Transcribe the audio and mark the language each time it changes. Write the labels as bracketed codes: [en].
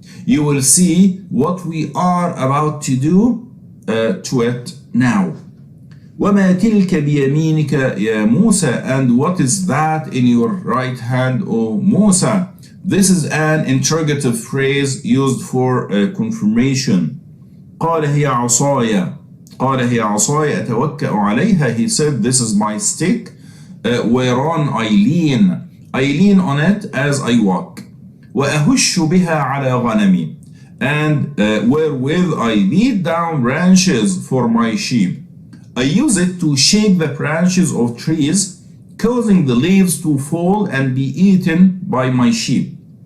[en] You will see what we are about to do to it now. [ar] وَمَا تِلْكَ بِيَمِينِكَ يَا مُوسَى, [en] and what is that in your right hand, O Musa? This is an interrogative phrase used for confirmation. [ar] قال هي عصاي, قال هي عصاي أتوكأ عليها. [en] He said, this is my stick whereon I lean on it as I walk. [ar] وأهش بها على غنمي, [en] and wherewith I beat down branches for my sheep. I use it to shake the branches of trees, causing the leaves to fall and be eaten by my sheep.